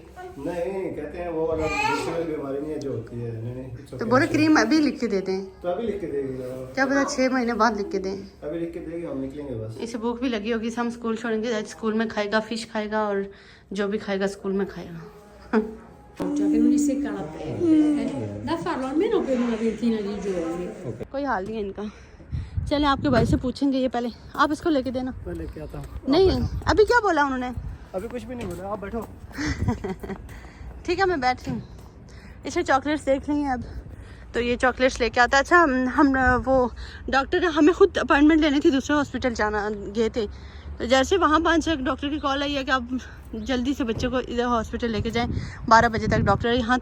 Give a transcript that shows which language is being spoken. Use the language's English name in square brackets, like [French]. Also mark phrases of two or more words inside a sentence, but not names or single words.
[Hindi] नहीं कहते हैं वो वाला बीमारी नहीं है जो होती है। नहीं तो बोले क्रीम अभी लिख के दे दें। तो अभी लिख के देगी, क्या पता 6 महीने बाद लिख के दें। अभी लिख के देगी, हम निकलेंगे बस। इसे भूख भी लगी होगी, हम स्कूल छोड़ेंगे, स्कूल में खाएगा, फिश खाएगा और जो भी खाएगा स्कूल में खाएगा। [Italian] che non gli secca la pelle, da farlo almeno per una ventina di giorni. [Hindi] कोई हाल नहीं है इनका। चले आपके भाई से पूछेंगे, ये पहले आप इसको लेके देना। पहले क्या था? नहीं अभी क्या बोला उन्होंने? अभी कुछ भी नहीं बोला, आप बैठो। ठीक है मैं बैठ रही हूँ। इसे चॉकलेट्स देख लेंगे अब, तो ये चॉकलेट्स लेके आता। अच्छा हम वो डॉक्टर ने हमें खुद अपॉइंटमेंट लेनी थी, दूसरे हॉस्पिटल जाना गए थे, तो जैसे वहाँ 5 डॉक्टर की कॉल आई है कि आप जल्दी से बच्चों को इधर हॉस्पिटल लेके जाएं, 12 बजे तक डॉक्टर है यहाँ।